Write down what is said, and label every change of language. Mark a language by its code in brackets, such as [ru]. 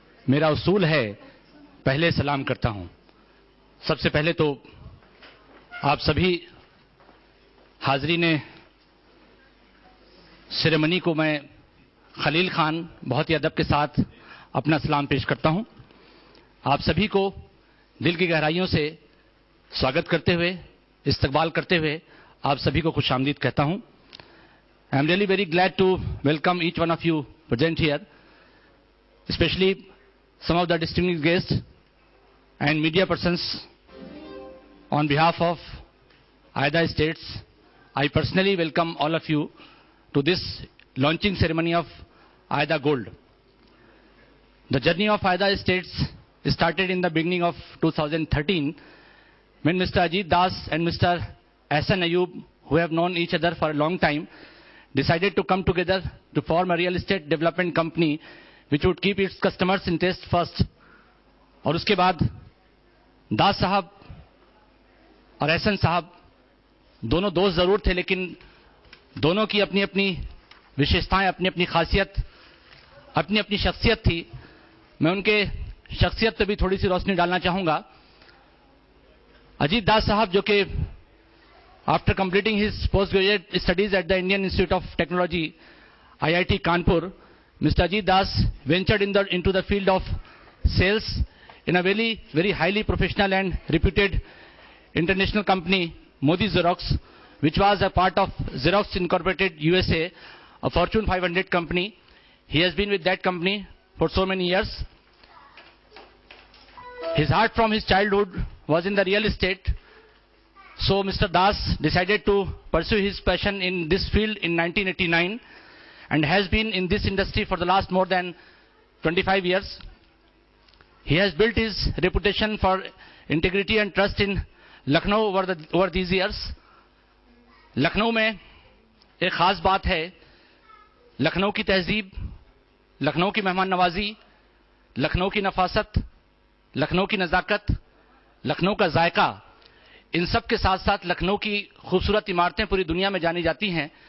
[ur] میرا اصول ہے پہلے سلام کرتا ہوں. سب سے پہلے تو آپ سبھی حاضرین سیریمنی کو میں خلیل خان بہت ہی ادب کے ساتھ اپنا سلام پیش کرتا ہوں. آپ سبھی کو دل کی گہرائیوں سے سواگت کرتے ہوئے، استقبال کرتے ہوئے آپ سبھی کو خوش آمدید کہتا ہوں. [en] I am really very glad to welcome each one of you present here, especially some of the distinguished guests and media persons. On behalf of AIDA Estates, I personally welcome all of you to this launching ceremony of AIDA Gold. The journey of AIDA Estates started in the beginning of 2013 when Mr. Ajit Das and Mr. Ahsan Ayub, who have known each other for a long time, decided to come together to form a real estate development company which would keep its customers' interest first. [ur] اور اس کے بعد داس صاحب اور احسن صاحب دونوں دوست ضرور تھے، لیکن دونوں کی اپنی اپنی وشیشتائیں، اپنی اپنی خاصیت، اپنی اپنی شخصیت تھی. میں ان کے شخصیت پہ بھی تھوڑی سی روشنی ڈالنا چاہوں گا. اجیت داس صاحب جو کہ [en] after completing his postgraduate studies at the Indian Institute of Technology, IIT Kanpur, Mr. Ajit Das ventured into the field of sales in a very, very highly professional and reputed international company, Modi Xerox, which was a part of Xerox Incorporated USA, a Fortune 500 company. He has been with that company for so many years. His heart from his childhood was in the real estate. So Mr. Das decided to pursue his passion in this field in 1989 and has been in this industry for the last more than 25 years. He has built his reputation for integrity and trust in Lucknow over these years. [ur] Lucknow میں ایک خاص بات ہے، لکھنؤ کی تہذیب، لکھنؤ کی مہمان نوازی، لکھنؤ کی نفاست، لکھنؤ کی نزاکت، لکھنؤ کا ذائقہ، ان سب کے ساتھ ساتھ لکھنؤ کی خوبصورت عمارتیں پوری دنیا میں جانی جاتی ہیں.